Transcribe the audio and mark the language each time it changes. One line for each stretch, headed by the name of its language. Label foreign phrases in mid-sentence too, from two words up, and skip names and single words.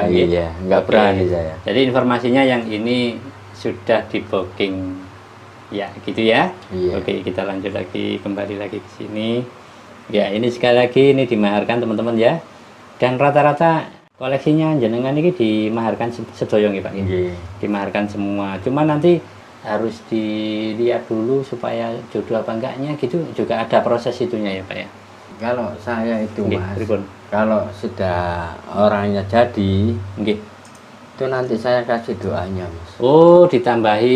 Indonesian: Iya, nggak berani saya. Jadi informasinya yang ini sudah di booking ya gitu ya. Iya. Oke, kita lanjut lagi, kembali lagi ke sini. Ya, ini sekali lagi ini dimaharkan teman-teman ya. Dan rata-rata koleksinya jenengan ini dimaharkan
Javanese: sedoyo nggih
Indonesian: Pak.
Javanese: Nggih.
Indonesian: Dimaharkan semua. Cuma nanti harus dilihat dulu supaya jodoh apa enggaknya gitu, juga ada proses itunya ya Pak ya. Kalau saya itu
Javanese: Nggih,
Indonesian: Mas,
Javanese: pripun?
Indonesian: kalau sudah orangnya jadi,
Javanese: Nggih.
Indonesian: itu nanti saya kasih doanya Mas. Oh, ditambahi